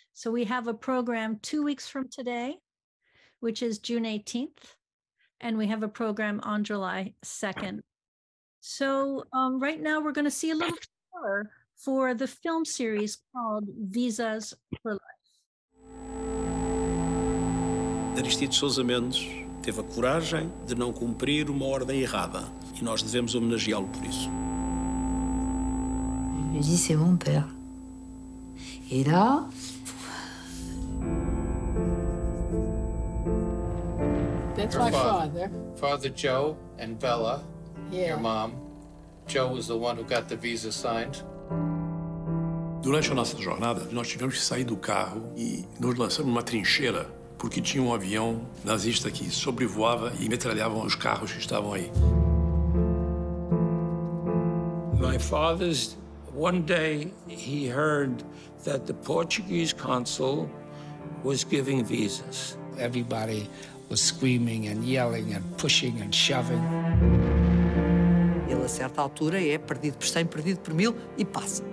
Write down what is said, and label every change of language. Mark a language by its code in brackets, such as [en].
[en] So we have a program 2 weeks from today, which is June 18th. And we have a program on July 2nd. So right now, we're going to see a little trailer for the film series called Visas for Life. [pt] Aristides Sousa Mendes teve a coragem de não cumprir uma ordem errada e nós devemos homenageá-lo por isso. [fr] Je lui dis c'est mon père. Et là, [en] that's my father. Father Joe and Bella, Yeah. your mom. Joe was the one who got the visa signed. [pt] Durante a nossa jornada, nós tivemos que sair do carro e nos lançamos numa trincheira porque tinha um avião nazista que sobrevoava e metralhava os carros que estavam aí. [en] My father's One day, he heard that the Portuguese consul was giving visas. Everybody was screaming and yelling and pushing and shoving. [pt] Ele, a certa altura, é perdido por 100, perdido por 1000 e passa.